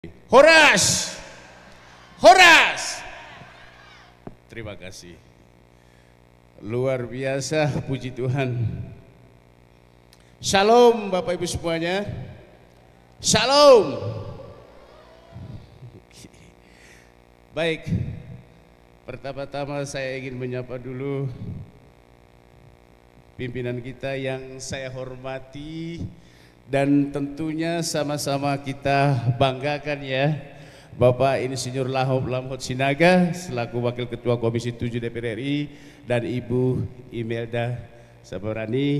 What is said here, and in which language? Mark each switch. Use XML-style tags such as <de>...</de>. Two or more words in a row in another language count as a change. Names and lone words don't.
<id>Horas, Horas. Terima kasih. Luar biasa, puji Tuhan. Shalom Bapak Ibu semuanya. Shalom. Baik, pertama-tama saya ingin menyapa dulu pimpinan kita yang saya hormati dan tentunya sama-sama kita banggakan ya, Bapak Insinyur Lamhot Sinaga selaku Wakil Ketua Komisi 7 DPR RI dan Ibu Imelda Sabarani.</id>